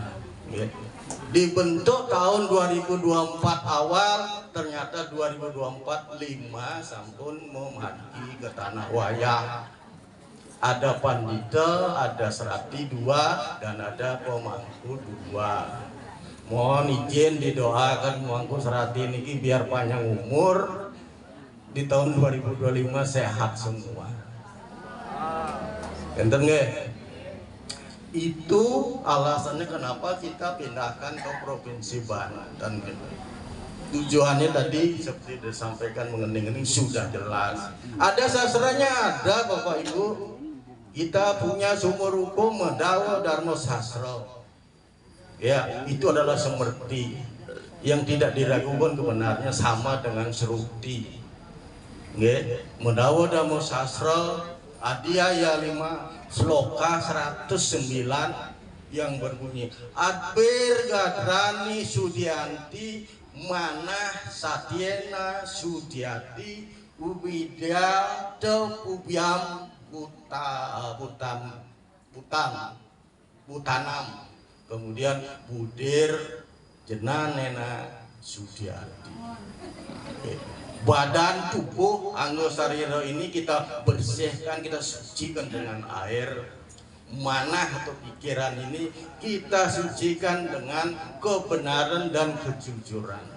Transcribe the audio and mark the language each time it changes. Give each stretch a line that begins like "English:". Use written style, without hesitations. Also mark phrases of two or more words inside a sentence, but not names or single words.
Indonesian: Dibentuk tahun 2024 awal, ternyata 2024 5 sampun memasuki ke tanah wayang. Ada Pandita, ada Serati 2, dan ada pemangku 2. Mohon izin didoakan pemangku Serati ini biar panjang umur, di tahun 2025 sehat semua.
Javanese: Enten nggih?
Indonesian: Itu alasannya kenapa kita pindahkan ke Provinsi Banten. Tujuannya tadi seperti disampaikan mengenai sudah jelas. Ada sastranya, ada Bapak Ibu. Kita punya sumber hukum Dawa Dharma Sastra. Ya, itu adalah semerti yang tidak diragukan kebenarnya, sama dengan Seruti. Nggih, Dawa Dharma Sastra Adiaya 5 Sloka 109 yang berbunyi
Sanskrit: Adbir Gadrani Sudianti Manah Satyena Sudiati Ubidya Tepubiam Butanam, kemudian Budir Jenanena Sudiati.
Indonesian: Badan tubuh anu sarira ini kita bersihkan, kita sucikan dengan air. Manah atau pikiran ini kita sucikan dengan kebenaran dan kejujuran.